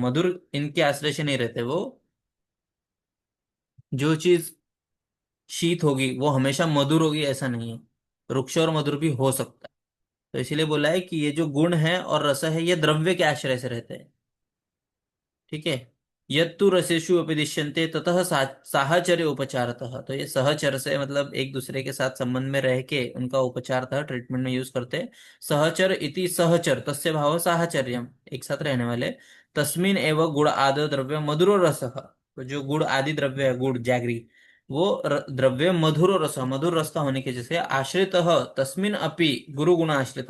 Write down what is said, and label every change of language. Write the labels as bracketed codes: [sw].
[hi] मधुर इनके आश्रय से नहीं रहते वो। जो चीज शीत होगी वो हमेशा मधुर होगी ऐसा नहीं है, रुक्ष और मधुर भी हो सकता है। तो इसीलिए बोला है कि ये जो गुण है और रस है ये द्रव्य के आश्रय से रहते हैं। ठीक है। [sa] यत्तु रसेषु उपदिश्यन्ते ततः साहचर्य उपचारतः। [hi] तो ये सहचर से मतलब एक दूसरे के साथ संबंध में रह के उनका उपचारतः ट्रीटमेंट में यूज करते हैं। [sa] सहचर इति सहचर तस्य भाव साहचर्यम, [hi] एक साथ रहने वाले। [sa] तस्मिन एव गुण आदि द्रव्य मधुरो रसः। [hi] तो जो गुड़ आदि द्रव्य है, गुड़ जैगरी, वो द्रव्य मधुरो रस, मधुर रस का होने के जैसे आश्रित, [sa] तस्मिन अपि गुरु गुण आश्रित।